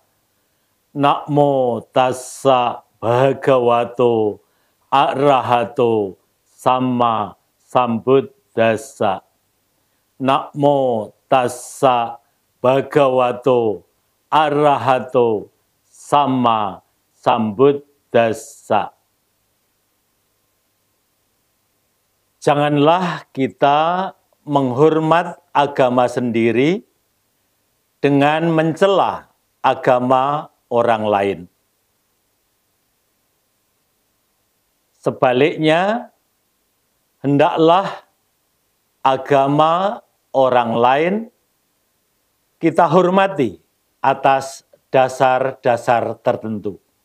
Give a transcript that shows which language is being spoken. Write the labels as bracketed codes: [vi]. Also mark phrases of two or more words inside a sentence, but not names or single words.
[pi] Namo tassa bhagavato arahato sama sambuddhassa. Namo tassa bhagavato arahato sama sambuddhassa. [id] Janganlah kita menghormat agama sendiri dengan mencela agama orang lain. Sebaliknya, hendaklah agama orang lain kita hormati atas dasar-dasar tertentu.